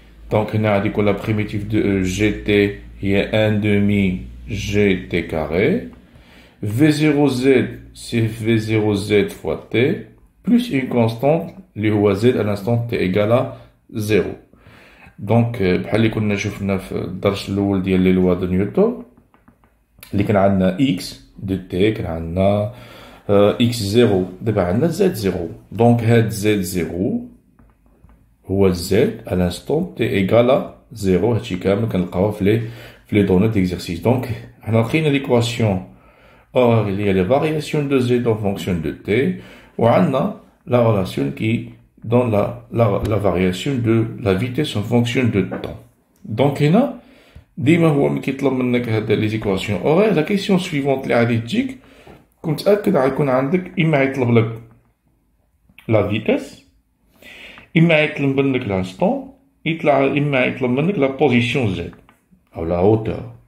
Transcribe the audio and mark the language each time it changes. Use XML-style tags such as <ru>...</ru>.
<fr>Donc</fr> <ar>هنا غادي يكون</ar> <fr>la primitive de gt</fr> <ar>هي</ar> <fr>1 demi gt carré. v0z c'est v0z fois t plus une constante</fr> <ar>اللي هو</ar> <fr>z à l'instant t égale à 0.</fr> <ar>Donc بحال اللي كنا شفنا في الدرس الأول ديال لي لوا دو نيوتن اللي كان عندنا x de t كان عندنا x0 دابا عندنا z0. دونك هاد</ar> <fr>z0 هو z à l'instant t égale à 0.</fr> <ar>هادشي كامل كنلقاوه في لي دوني ديكزارسيس. دونك حنا لقينا ليكواسيون</ar> <fr>or il y a les variations de z en fonction de t</fr> <ar>وعندنا</ar> <fr>la relation qui donne la variation de la vitesse en fonction de temps.</fr> <ar>Donc هنا ديما هو ملي كيطلب منك هاد لي زيكواسيون اوغ لا كيسيون سويفونت اللي غادي تجيك كون متاكد غيكون عندك اما يطلب لك لا فيتيس اما يطلب منك لانستون اما يطلب منك لا بوزيسيون زد او لا هوتور.</ar>